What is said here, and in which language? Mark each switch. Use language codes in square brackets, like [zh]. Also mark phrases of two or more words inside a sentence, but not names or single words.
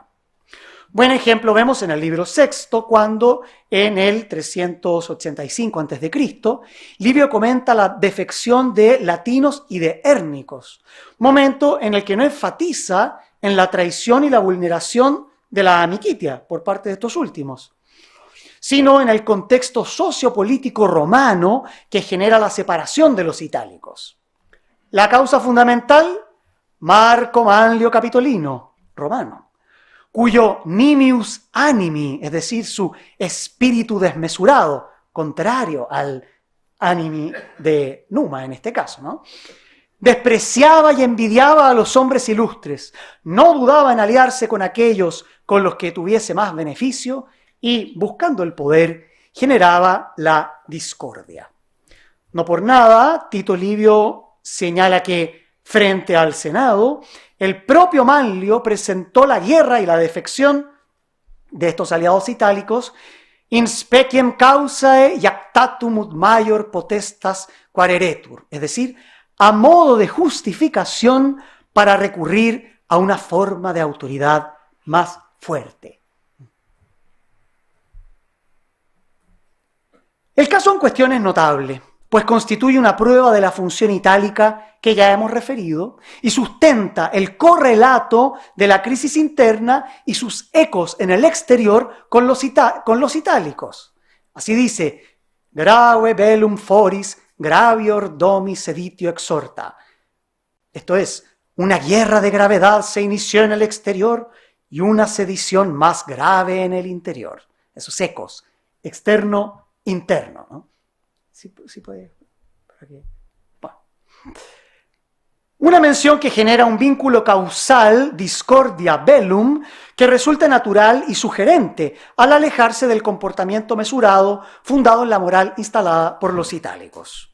[es] Buen ejemplo vemos en el libro sexto, cuando en el 385 a.C., Livio comenta la defección de latinos y de hérnicos, momento en el que no enfatiza en la traición y la vulneración de la amicitia por parte de estos últimos, sino en el contexto sociopolítico romano que genera la separación de los itálicos. La causa fundamental, Marco Manlio Capitolino, romano, cuyo [la] nimius animi, [es] es decir, su espíritu desmesurado, contrario al animi de Numa en este caso, ¿no?, despreciaba y envidiaba a los hombres ilustres, no dudaba en aliarse con aquellos con los que tuviese más beneficio y, buscando el poder, generaba la discordia. No por nada, Tito Livio señala que, frente al Senado, el propio Manlio presentó la guerra y la defección de estos aliados itálicos [la] in speciem causae iactatum ut maior potestas quaeretur, [es] es decir, a modo de justificación para recurrir a una forma de autoridad más fuerte. El caso en cuestión es notable, pues constituye una prueba de la función itálica que ya hemos referido y sustenta el correlato de la crisis interna y sus ecos en el exterior con los itálicos. Así dice, [la] grave bellum foris gravior domi seditio exhorta. [es] Esto es, una guerra de gravedad se inició en el exterior y una sedición más grave en el interior. Esos ecos, externo, interno, ¿no? Sí puede. Bueno. Una mención que genera un vínculo causal, [la] discordia bellum, [es] que resulta natural y sugerente al alejarse del comportamiento mesurado fundado en la moral instalada por los itálicos.